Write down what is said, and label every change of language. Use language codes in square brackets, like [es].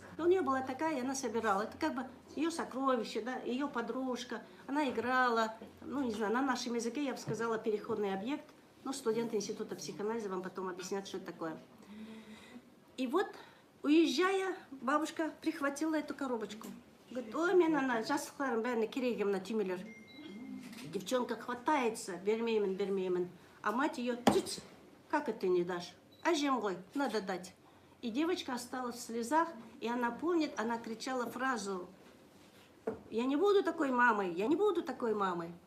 [ru] И у нее была такая, и она собирала. Это как бы ее сокровище, да, ее подружка, она играла, ну не знаю, на нашем языке я бы сказала переходный объект. Ну, студенты института психоанализа вам потом объяснят, что это такое. И вот, уезжая, бабушка прихватила эту коробочку. [kk] Говорит, ой, мен ана жастықтарым бәріне керегімна түймелер. [ru] Девчонка хватается, [kk] бермеймін. [ru] А мать ее, как это не дашь? [kk] Ажем ғой, [ru] надо дать. И девочка осталась в слезах, и она помнит, она кричала фразу, я не буду такой мамой, я не буду такой мамой.